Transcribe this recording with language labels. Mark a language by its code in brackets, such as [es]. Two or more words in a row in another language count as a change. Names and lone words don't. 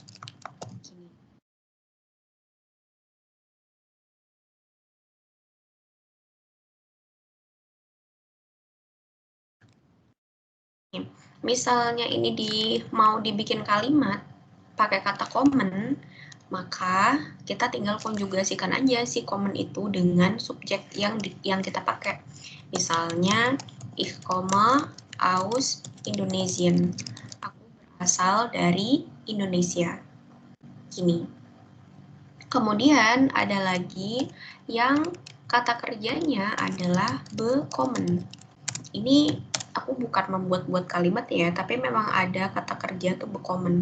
[id] Misalnya ini mau dibikin kalimat pakai kata common, maka kita tinggal konjugasikan aja si common itu dengan subjek yang kita pakai. Misalnya, [de] ich komme aus Indonesien. [id] Aku berasal dari Indonesia. Gini. Kemudian ada lagi yang kata kerjanya adalah bekommen. Ini aku bukan membuat-buat kalimat ya, tapi memang ada kata kerja tuh bekommen.